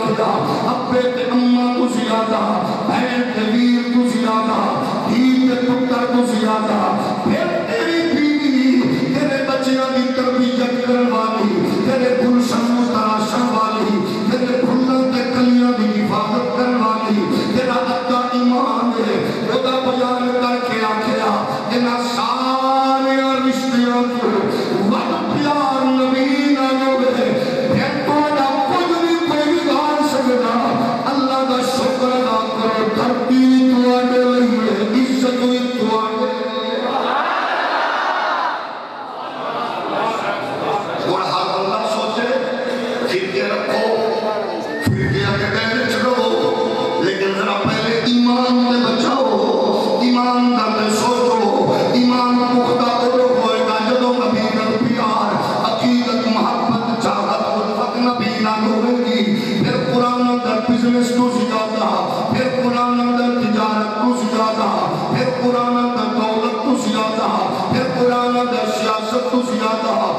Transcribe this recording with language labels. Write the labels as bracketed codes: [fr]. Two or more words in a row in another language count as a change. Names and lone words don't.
[pa] ابے تے اماں تو زیادہ، بہن تے ویر تو زیادہ، دھی تے پتر تو زیادہ، پھر تیری بیوی تیرے بچیاں دی تربیت کرن والی، تیرے گلشن نوں تراشن والی، تیرے پھلاں تے کلیاں دی حفاظت کرن والی، تیرا ابا ایمان ہے، خدا بیان کر کے آکھیا انہاں سارے رشتیاں تو ود پیار نبی نال ہوے، پھر تہاڈا کچھ بھی کوئی بگاڑ سکدا، اللہ دا شکر ادا کرو، دھرتی تہاڈے لئی ہے، عزت وی تہاڈے اور ہر بندہ سوچے فرقے رکھو، فرقے کے پہلے چلو، لیکن ذرا پہلے ایمان تے بچاؤ، ایمان دا تے سوچو، ایمان پختہ ادو ہوئے گا جدو نبی نال پیار، عقیدت، محبت، چاہت، الفت نبی نال ہوئے گی، پھر قرآن اندر بزنس تو زیادہ، پھر قرآن اندر تجارت تو زیادہ، پھر قرآن اندر دولت تو زیادہ، پھر قرآن اندر سیاست تو زیادہ،